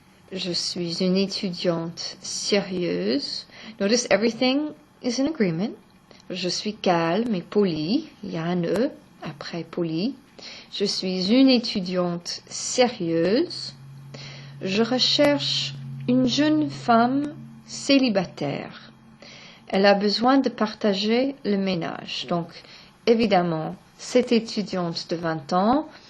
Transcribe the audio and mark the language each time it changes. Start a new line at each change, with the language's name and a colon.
French: Je suis une étudiante sérieuse.
English: Notice everything is in agreement.
French: Je suis calme et polie. Il y a un E après polie. Je suis une étudiante sérieuse. Je recherche une jeune femme célibataire. Elle a besoin de partager le ménage. Donc, évidemment, cette étudiante de 20 ans,